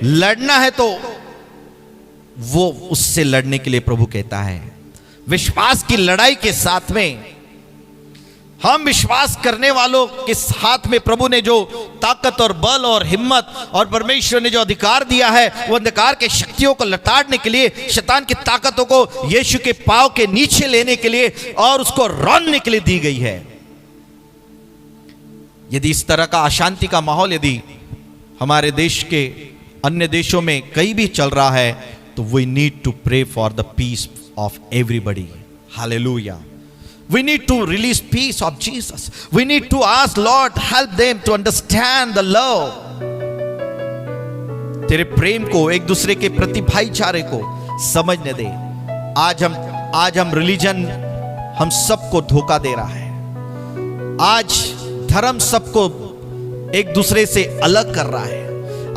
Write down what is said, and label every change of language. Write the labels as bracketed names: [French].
[Hindi] लड़ना है तो वो उससे लड़ने के लिए प्रभु कहता है, विश्वास की लड़ाई के साथ में, हम विश्वास करने वालों के साथ में प्रभु ने जो ताकत और बल और हिम्मत और परमेश्वर ने जो अधिकार दिया है, वो अंधकार के शक्तियों को लताड़ने के लिए, शैतान की ताकतों को यीशु के पांव के नीचे लेने के लिए और उसको रौंदने के लिए दी गई है। यदि इस तरह का अशांति का माहौल यदि हमारे देश के अन्य देशों में कहीं भी चल रहा है, तो [English] we need to pray for the peace of everybody, [Hindi] hallelujah. [English] We need to release peace of Jesus. We need to ask Lord, help them to understand the love. [Hindi] तेरे प्रेम को, एक दूसरे के प्रति भाईचारे को समझने दे। आज हम रिलीजन हम सबको धोखा दे रहा है। आज धर्म सबको एक दूसरे से अलग कर रहा है।